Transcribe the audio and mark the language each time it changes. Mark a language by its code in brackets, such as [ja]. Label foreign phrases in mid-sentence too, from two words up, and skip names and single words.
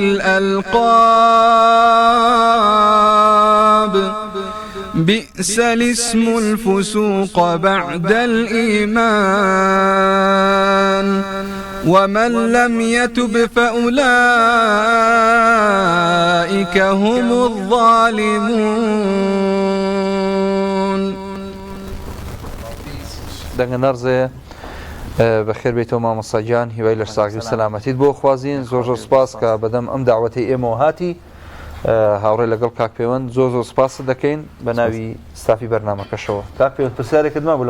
[ar] بالألقاب بئس الاسم الفسوق بعد الإيمان ومن لم يتب فأولئك هم الظالمون. [ckb] دەنگەنەرزێ بەخێر بێتەوە مامۆستاگیان هیوای لە ساغی و سەلامەتیت بۆ خوازیین زۆر سوپاس کە بەدەم ئەم داوەتەی ئێمەوە هاتی هاوڕێ لەگەڵ کاک پەیوەند زۆر سوپاس دەکەین بە ناوی ستافی بەرنامەکەشەوە. کاک پەیوەند پرسیارێکت مابوو لە